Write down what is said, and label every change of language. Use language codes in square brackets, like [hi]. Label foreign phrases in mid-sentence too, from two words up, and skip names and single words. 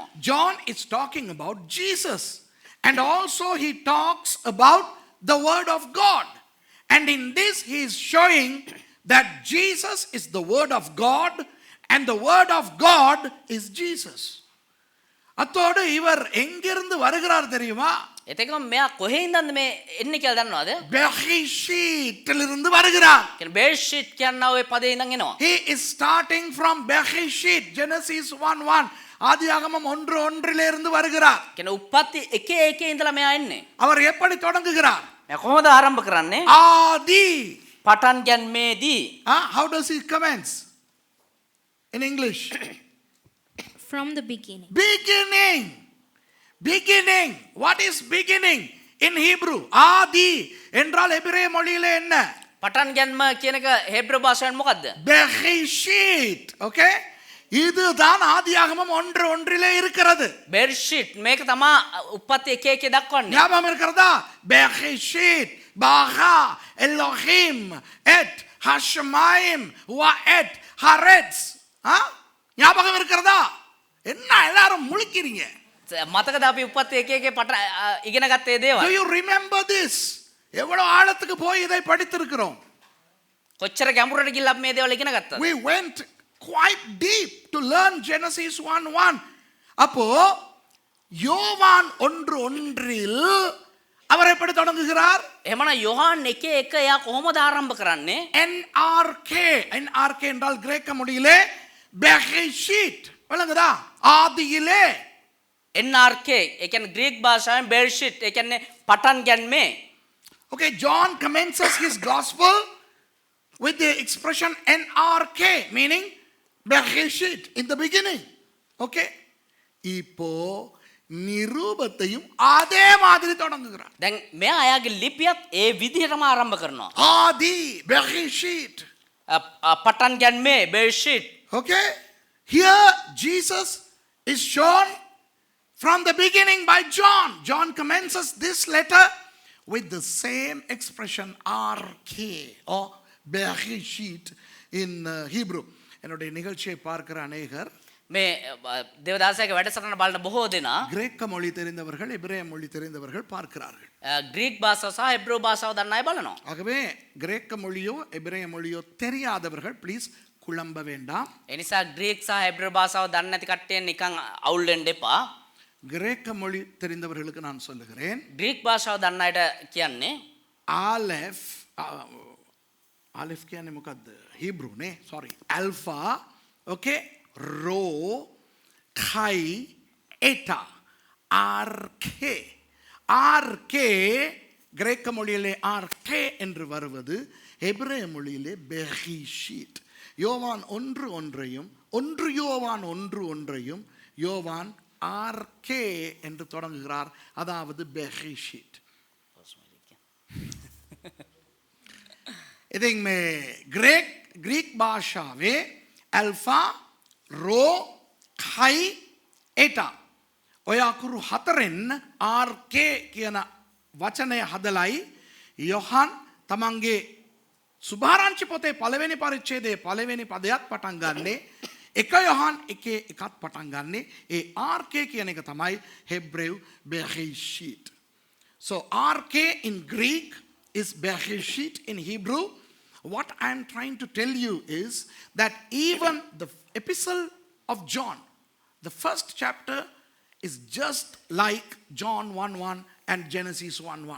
[en] John is talking about Jesus and also he talks about the word of God. And in this he is showing that Jesus is the word of God and the word of God is Jesus. [ta] அத்தோடு இவர் எங்கிருந்து வருகிறார் தெரியுமா? [si] එතකම මෙයා කොහේ ඉඳන්ද මේ එන්නේ කියලා දන්නවද? [ta] பெர்ஷீட்டிலிருந்து வருகிறார். [si] කියන්නේ බේෂිට් කියන ওই පදේ ඉඳන් එනවා. [en] He is starting from Bereshit, Genesis 1:1. [ta] ஆதியாகமம் 1:1 இருந்து வருகிறார். [si] කියන්නේ උප්පත්ති 1:1 ඉඳලා මෙයා එන්නේ. [ta] அவர் எப்படி தொடங்குகிறார்? [si] මෙයා කොහොමද ආරම්භ කරන්නේ? [ta] ஆதி. [si] පටන් ගැනීමේදී. [en] How does he commence? In English. From the beginning. Beginning. Beginning. What is beginning in Hebrew? [ta] ஆதி என்றால் எபிரேய மொழியிலே என்ன? [si] පටන් ගැනීම කියන එක හේබ්‍රු භාෂාවෙන් මොකද්ද? [ta] Bereshit. Okay? இதுதான் ஆதியாகமம் 1:1 இருக்கிறது. [si] බේෂිට් මේක තමා උප්පත්ති 1:1 දක්වන්නේ. [ta] ஞாபகம் இருக்கிறதா? [he] בראשית ברא אלהים את השמים ואת הארץ. [ta] ஞாபகம் இருக்கிறதா? என்ன எல்லாரும் முழிக்கிறீங்க? [si] මතකද අපි උප්පත්ති 1:1 පට ඉගෙන ගත්තේ [en] Do [si] දේවල්? [en] you remember this? [ta] எவ்வளவு ஆழத்துக்கு போய் இதை படித்திருக்கிறோம். [si] කොච්චර ගැඹුරට ගිහිල්ලා අපි මේ දේවල් ඉගෙන ගත්තද? [en] We went quite deep to learn Genesis 1:1. [ta] அப்போ யோவான் 1:1 அவர் எப்படி தொடங்குகிறார்? [si] එහෙමනම් யோவான் 1:1 එයා කොහොමද ආරම්භ කරන්නේ? [ta] NRK. NRK என்றால் கிரேக்க மொழியிலே பெர்ஷீட். விளங்குதா? ஆதியிலே. [si] NRK ඒ කියන්නේ ග්‍රීක භාෂාවෙන් බෙර්ෂිට් ඒ කියන්නේ පටන් ගැන්මේ. [en] Okay, John commences his gospel with the expression NRK, meaning Bereshit, in the beginning. Okay? [ta] இப்போ நிரூபத்தையும் அதே மாதிரி தொடங்குகிறார். [si] දැන් මෙයා අයාගේ ලිපියත් ඒ විදිහටම ආරම්භ කරනවා. [ta] ஆதி Bereshit. [si] පටන් ගැන්මේ බෙර්ෂිට්. [en] Okay? Here Jesus is shown from the beginning by John. John commences this letter with the same expression RK or Bereshit in Hebrew. [ta] என்னுடைய நிகழ்ச்சியை பார்க்கிற அநேகர் [si] මේ දේවදාසයාගේ වැඩසටහන බලන බොහෝ දෙනා [ta] கிரேக்க மொழி தெரிந்தவர்கள் எபிரேய மொழி தெரிந்தவர்கள் பார்க்கிறார்கள். [si] ග්‍රීක් භාෂාව සහ හෙබ්‍රෝ භාෂාව දන්න අය බලනවා. [ta] ஆகவே கிரேக்க மொழியோ எபிரேய மொழியோ தெரியாதவர்கள் ப்ளீஸ் குழம்ப வேண்டாம். [si] ඒ නිසා ග්‍රීක් සහ හෙබ්‍රෝ භාෂාව දන්නේ නැති කට්ටිය නිකන් අවුල් වෙන්න එපා. [ta] கிரேக்க மொழி தெரிந்தவர்களுக்கு நான் சொல்லுகிறேன். [si] ග්‍රීක් භාෂාව දන්න අයට කියන්නේ ஆலெஃப் ஆலெஃப் කියන්නේ මොකද්ද? හීබ්‍රු නේ. [en] sorry. alpha, okay? rho, chi, eta. [ta] RK. RK கிரேக்க மொழியிலே RK என்று வருவது எபிரேய மொழியிலே பெர்ஷீட். யோவான் 1:1 1 யோவான் 1:1 யோவான் RK என்று தொடங்குகிறார். அதாவது பெர்ஷீட். [si] ඉතින් මේ ග්‍රීක් භාෂාවේ ඇල්ෆා රෝ කයි ඒටා ඔය අකුරු හතරෙන් RK කියන වචනය හදලයි යොහන් තමන්ගේ සුභාරංචි පොතේ පළවෙනි පරිච්ඡේදයේ පළවෙනි පදයක් පටන් ගන්නේ. එක යොහන් 1:1 පටන් ගන්නේ. ඒ RK කියන එක තමයි හෙබ්‍රෙව් Bereshit. [en] So RK in Greek is Bereshit in Hebrew. What I am trying to tell you is that even the epistle of John, the first chapter, is just like John 1:1 and Genesis 1:1.